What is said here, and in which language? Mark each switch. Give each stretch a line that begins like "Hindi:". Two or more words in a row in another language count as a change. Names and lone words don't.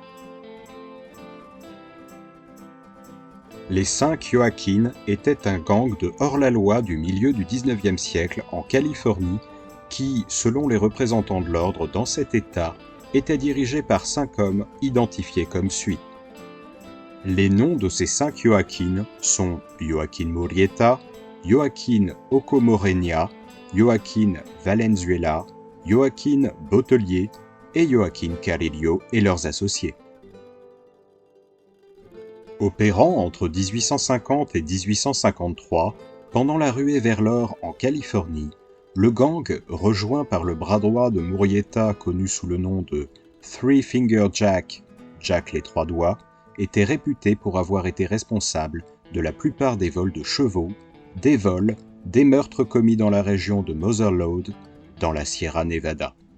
French: Les 5 Joaquín étaient un gang de hors-la-loi du milieu du XIXe siècle en Californie qui, selon les représentants de l'ordre dans cet État, était dirigé par 5 hommes identifiés comme suit. Les noms de ces 5 Joaquín sont Joaquín Murrieta, Joaquín Okomorenia, Joaquín Valenzuela, Joaquín Botelier et Joaquín Carrillo et leurs associés. Opérant entre 1850 et 1853, pendant la ruée vers l'or en Californie, le gang, rejoint par le bras droit de Murrieta connu sous le nom de Three Finger Jack, Jack les Trois Doigts, était réputé pour avoir été responsable de la plupart des vols de chevaux, des vols, des meurtres commis dans la région de Mother Lode, dans la Sierra Nevada.